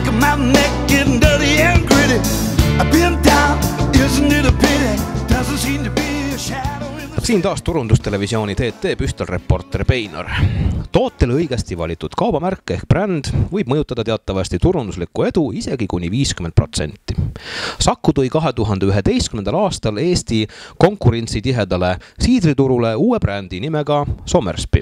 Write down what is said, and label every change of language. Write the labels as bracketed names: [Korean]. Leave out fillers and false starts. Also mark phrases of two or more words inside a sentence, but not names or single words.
[English] I'm getting dirty and gritty. I've been down, isn't it a pity? Doesn't seem to be a shadow. [Estonian] Siin taas turundustelevisiooni TT püstolreporter Peinar. Tootele õigesti valitud kaubamärk ehk bränd võib mõjutada teatavasti turunduslikku edu isegi kuni 50%. Saku tõi 2011. aastal Eesti konkurentsitihedale siidriturule uue brändi nimega Somersby.